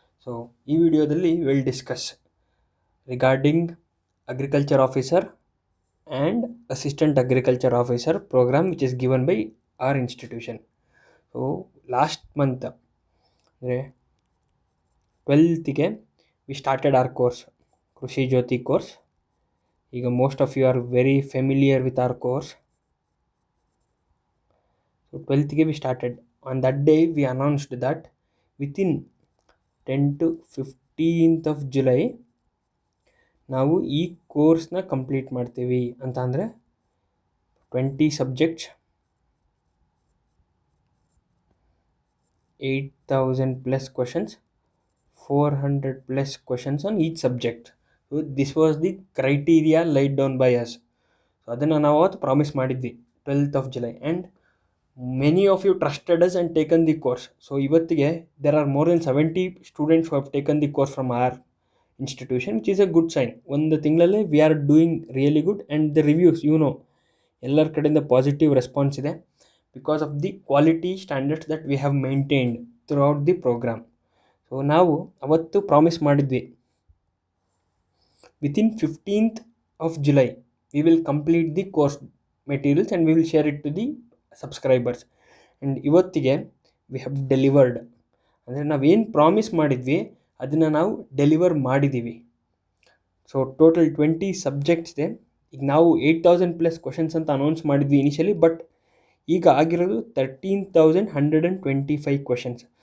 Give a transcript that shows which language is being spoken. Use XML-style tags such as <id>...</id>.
<en>so</en> <kn>ಈ ವಿಡಿಯೋದಲ್ಲಿ</kn> <en>Will discuss regarding agriculture officer and assistant agriculture officer program which is given by our institution. So last month ಅಂದರೆ 12th we started our course, Krishi Jyoti course. ಈಗ most of you are very familiar with our course. So 12th we started. On that day we announced that within 10 to 15th of July</en> <kn>ನಾವು ಈ ಕೋರ್ಸ್ನ complete ಮಾಡ್ತೀವಿ ಅಂತ.</kn> <en>ಅಂದರೆ 20 subjects, 8,000 plus questions, 400 plus questions on each subject. So this was the criteria laid down by us. So</en> <kn>ಅದನ್ನು ನಾವು ಅವತ್ತು promise ಮಾಡಿದ್ವಿ</kn> <en>12th of July, and many of you trusted us and taken the course. So ಇವತ್ತಿಗೆ there are more than 70 students who have taken the course from our institution, which is a good sign.</en> <kn>ಒಂದು ತಿಂಗಳಲ್ಲಿ</kn> <en>we are doing really good, and the reviews</en> <kn>ಎಲ್ಲರ ಕಡೆಯಿಂದ positive response ಇದೆ</kn> <en>Because of the quality standards that we have maintained through the program.</en> <kn>So ನಾವು ಅವತ್ತು promise ಮಾಡಿದ್ವಿ,</kn> <en>Within 15th of July we will complete the course materials and we will share it to the subscribers. And ಇವತ್ತಿಗೆ we have delivered.</en> <kn>ಅಂದರೆ ನಾವೇನು promise ಮಾಡಿದ್ವಿ ಅದನ್ನು ನಾವು deliver ಮಾಡಿದ್ದೀವಿ. ಸೊ ಟೋಟಲ್ 20 ಸಬ್ಜೆಕ್ಟ್ಸ್ ಇದೆ. ಈಗ ನಾವು 8,000 ಪ್ಲಸ್ ಕ್ವಶನ್ಸ್ ಅಂತ ಅನೌನ್ಸ್ ಮಾಡಿದ್ವಿ ಇನಿಷಿಯಲಿ, ಬಟ್ ಈಗ ಆಗಿರೋದು 13,125 ಕ್ವಶನ್ಸ್.</kn>